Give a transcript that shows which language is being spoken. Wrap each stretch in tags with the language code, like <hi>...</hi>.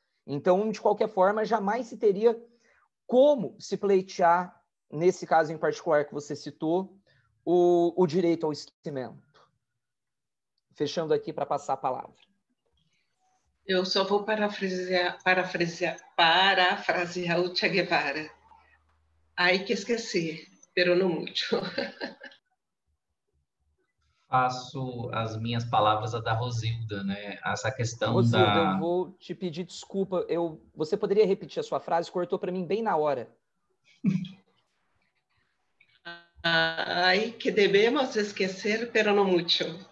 <pt>Então, de qualquer forma, jamais se teria como se pleitear, nesse caso em particular que você citou, o direito ao esquecimento. Fechando aqui para passar a palavra. Eu só vou parafrasear o Che Guevara.</pt> <es>Hay que esquecer, pero no mucho.</es> <pt>Faço as minhas palavras a da Rosilda, né? Essa questão Rosilda, da... eu vou te pedir desculpa. Você poderia repetir a sua frase? Cortou para mim bem na hora.</pt> <es>Hay que debemos esquecer, pero no mucho.</es>